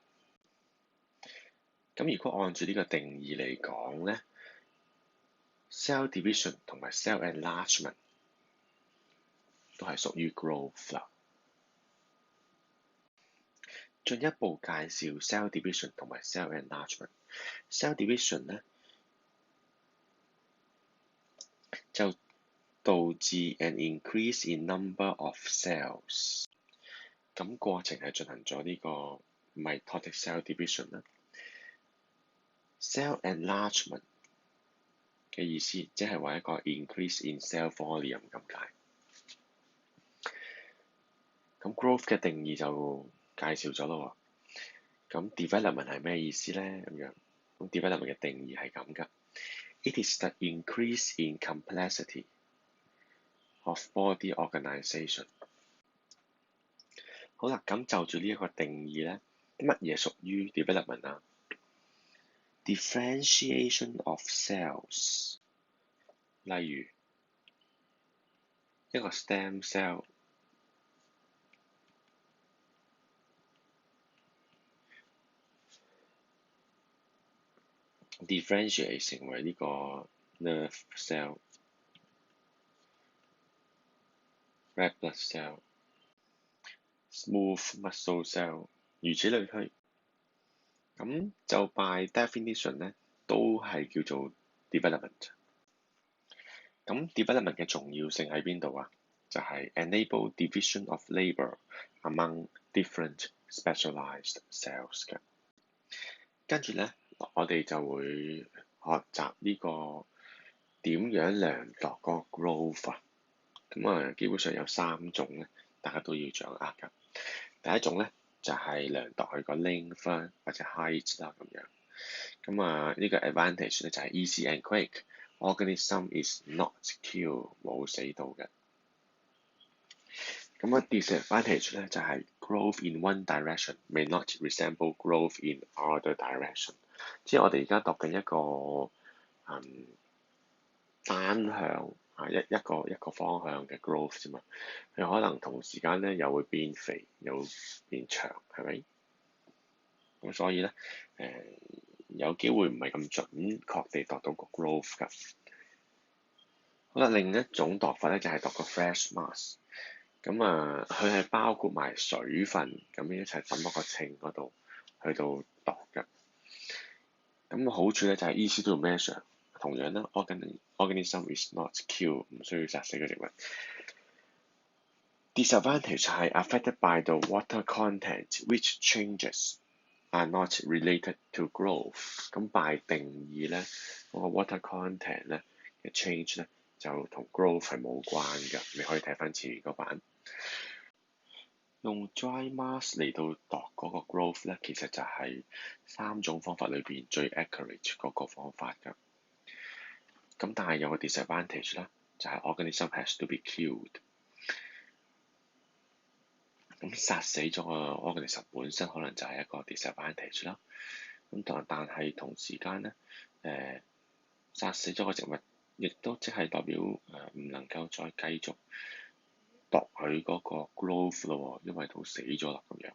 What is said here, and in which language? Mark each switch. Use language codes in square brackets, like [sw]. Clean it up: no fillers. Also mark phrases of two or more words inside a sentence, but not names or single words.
[yue] 咁如果按住呢個定義嚟講咧 ， [en] cell division [yue] 同埋 [en] cell enlargement [yue] 都係屬於 growth 啦。進一步介紹 [en] cell division [yue] 同埋 [en] cell enlargement。 cell division [yue] 咧就導致 [en] an increase in number of cells。 [yue] 咁過程係進行咗呢個 [en] mitotic cell division [yue] 啦。 [en] cell enlargement [yue] 嘅意思即係話一個 [en] increase in cell volume [yue] 咁解。咁 growth 嘅定義就介紹咗咯喎。咁 development 係咩意思咧？咁樣咁 development 嘅定義係咁㗎。 [en] It is the increase in complexity of body organization。 [yue] 好啦，咁就住呢一個定義咧，乜嘢屬於 development 啊？ [en] Differentiation of cells， [yue] 例如一個 [en] stem cell differentiate [yue] 成為呢個 [en] nerve cell、red blood cell、smooth muscle cell， [yue] 如此類推。咁就 [en] by definition [yue] 咧，都係叫做 development。咁 development 嘅重要性喺邊度啊？ [en] 就係 enable division of labour among different specialized cells 嘅。 [yue] 跟住咧，我哋就會學習呢個點樣量度個 growth 啊。咁基本上有3種咧，大家都要掌握㗎。第一種咧就係量度佢個 length 或者 height 啦咁樣。 [en] 呢個 advantage [yue] 咧就係 [en] easy and quick。Organism is not killed， [yue] 冇死到嘅。 [en] disadvantage [yue] 咧就係 [en] growth in one direction may not resemble growth in other direction。 [yue] 即係我哋而家讀緊一個單向一個方向嘅 growth 啫嘛，佢可能同時間咧又會變肥又變長，係咪？咁所以咧有機會唔係咁準確地度到個 growth 㗎。好啦，另一種度法咧就係度個 fresh mass。佢係包括埋水分咁樣一齊抌落個秤嗰度去到度㗎。好處咧就係 [en] easy to measure。 [yue] 同樣啦 [en] organism is not killed， [yue] 唔需要殺死個植物。Disadvantage 係 [en] affected by the water content，which changes are not related to growth。 [yue] by 定義咧，嗰個 [en] water content [yue] 咧嘅 change 咧就同 growth 係冇關㗎。你可以睇翻前面嗰版。用 [en] dry mask [yue] 嚟到度嗰個 growth 咧，其實就係3種方法裏邊最 accurate 嗰個方法㗎。咁但係有個 disadvantage 啦，就係 [en] organism has to be killed。 [yue] 咁殺死咗個 organism 本身可能就係一個 disadvantage 啦。咁但係同時間咧，殺死咗個植物，亦都即係代表唔能夠再繼續度佢嗰個 growth 咯，因為都死咗啦咁樣。